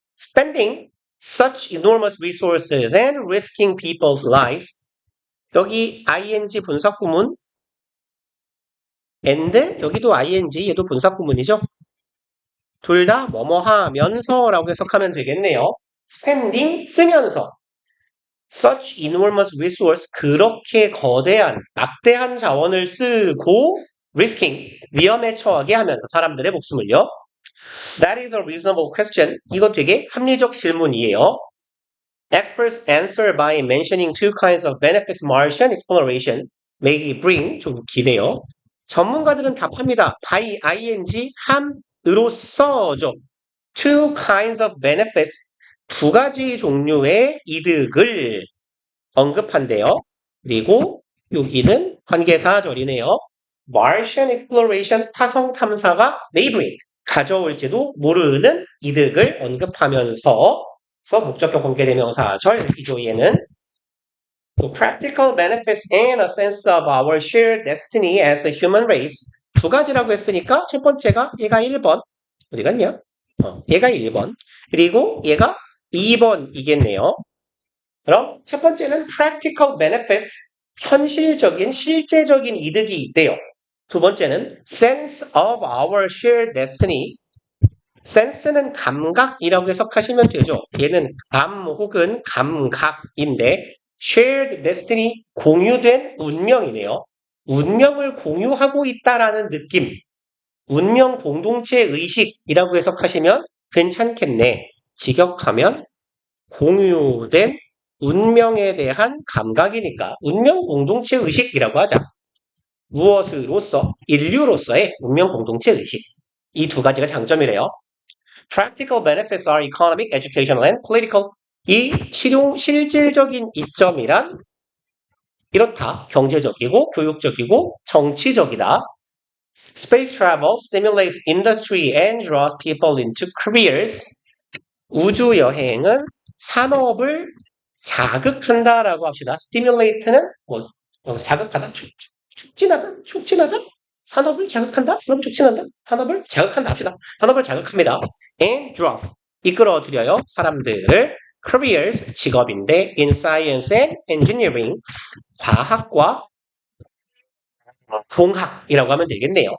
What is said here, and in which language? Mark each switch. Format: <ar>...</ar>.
<en>Spending such enormous resources and risking people's lives.</en> <ko>여기 ing 분사구문 and 여기도 ing 얘도 분사구문이죠. 둘 다 뭐뭐 하면서라고 해석하면 되겠네요. Spending 쓰면서 such enormous resource 그렇게 거대한 막대한 자원을 쓰고 risking 위험에 처하게 하면서 사람들의 목숨을요.</ko> <en>That is a reasonable question.</en> <ko>이거 되게 합리적 질문이에요.</ko> <en>Experts answer by mentioning two kinds of benefits Martian exploration may bring.</en> <ko>좀 기네요. 전문가들은 답합니다. by ing 함으로써죠. Two kinds of benefits 두 가지 종류의 이득을 언급한대요. 그리고 여기는 관계사절이네요. Martian exploration 화성 탐사가 may bring 가져올지도 모르는 이득을 언급하면서 목적격 관계대명사절 이죠. 얘는 practical benefits and a sense of our shared destiny as a human race 두 가지라고 했으니까 첫 번째가 얘가 1번 어디 갔냐? 얘가 1번 그리고 얘가 2번이겠네요. 그럼 첫 번째는 practical benefits 현실적인 실제적인 이득이 있대요. 두 번째는 sense of our shared destiny sense는 감각이라고 해석하시면 되죠. 얘는 감 혹은 감각인데 shared destiny 공유된 운명이네요. 운명을 공유하고 있다라는 느낌 운명 공동체 의식이라고 해석하시면 괜찮겠네. 직역하면 공유된 운명에 대한 감각이니까 운명 공동체 의식이라고 하자. 무엇으로서? 인류로서의 운명 공동체 의식. 이 두 가지가 장점이래요.</ko> <en>Practical benefits are economic, educational, and political.</en> <ko>이 실질적인 이점이란 이렇다. 경제적이고 교육적이고 정치적이다.</ko> <en>Space travel stimulates industry and draws people into careers.</en> <ko>우주 여행은 산업을 자극한다라고 합시다. stimulate는 뭐 자극하다, 촉진하다, 산업을 자극한다, 산업 촉진한다, 산업을 자극한다 합시다. 산업을 자극합니다. And draws 이끌어들여요 사람들을 careers 직업인데 in science and engineering 과학과 공학이라고 하면 되겠네요.</ko>